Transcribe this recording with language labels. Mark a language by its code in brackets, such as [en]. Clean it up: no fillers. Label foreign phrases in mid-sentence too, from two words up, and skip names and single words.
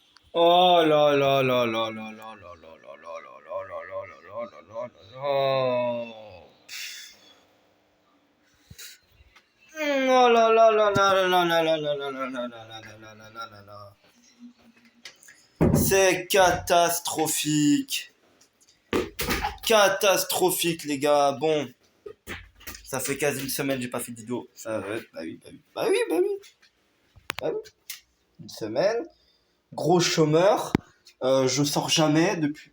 [fr] Oh là là là là là là là là là là là là là là là là là là là. Oh là là là là là là là là là là là là là là là là là. C'est catastrophique. Catastrophique, les gars. Bon, ça fait quasi une semaine que j'ai pas fait de vidéo. Ça, ouais, bah oui, bah oui. Bah oui, bah oui. Bah oui. Une semaine. Gros chômeur. Je sors jamais depuis.